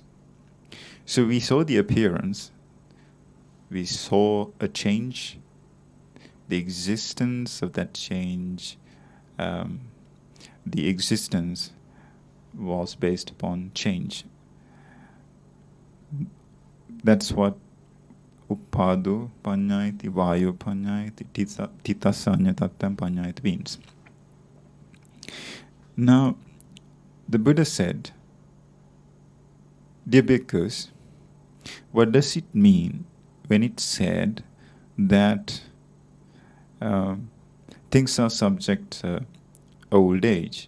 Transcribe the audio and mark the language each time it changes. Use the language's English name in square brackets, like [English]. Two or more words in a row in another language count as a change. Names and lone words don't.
[English] So we saw the appearance, we saw a change, the existence of that change, the existence was based upon change. That's what [Pali] upado panyayati, vayu panyayati, titasanya tattam panyayati [English] means. Now, the Buddha said, dear Bhikkhus, what does it mean when it said that things are subject to old age?